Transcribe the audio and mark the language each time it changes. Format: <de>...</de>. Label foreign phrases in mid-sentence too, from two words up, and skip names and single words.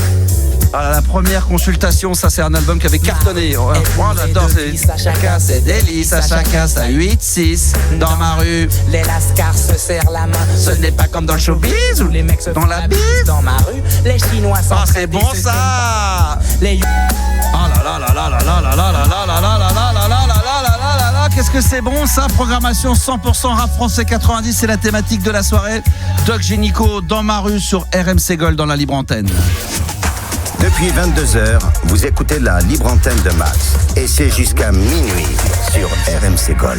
<fr>Ah, la première consultation, ça c'est un album qui avait cartonné. Oh, on adore. À chacun ses délices, à chacun sa 8-6. Dans ma rue, les lascars se serrent la main. Ce n'est pas comme dans le showbiz où les mecs se dans la bise. Dans ma rue, les Chinois sont. Oh, c'est bon ça. Les. Oh là là là là là là là là là là là là là là là là là là. Qu'est-ce que c'est bon ça. Programmation 100% rap français 90, c'est la thématique de la soirée. Doc Génico dans ma rue sur RMC Gold dans la libre antenne. Depuis 22h, vous écoutez la libre antenne de Max. Et c'est jusqu'à minuit sur RMC Gold.</fr>